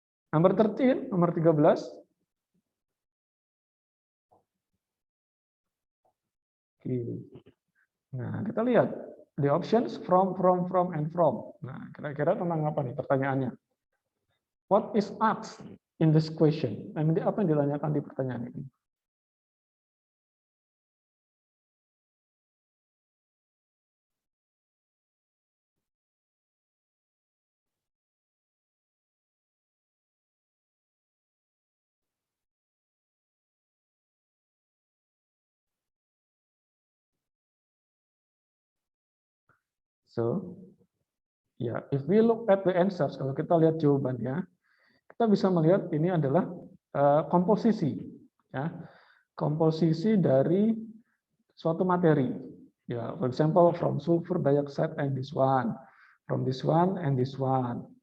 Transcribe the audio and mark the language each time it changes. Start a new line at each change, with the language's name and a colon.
Indonesian: Nomor 13, nomor 13.
English: Oke.
Indonesian: Nah, kita lihat
English: the options from, and from.
Indonesian: Nah, kira-kira tentang apa nih pertanyaannya?
English: What is asked in this question?
Indonesian: Nah, apa yang ditanyakan di pertanyaan ini? So, ya,
English: if we look at the answers,
Indonesian: kalau kita lihat jawabannya, kita bisa melihat ini adalah komposisi, ya, komposisi dari suatu materi.
English: Ya, for example, from sulfur dioxide and this one, from this one and this one.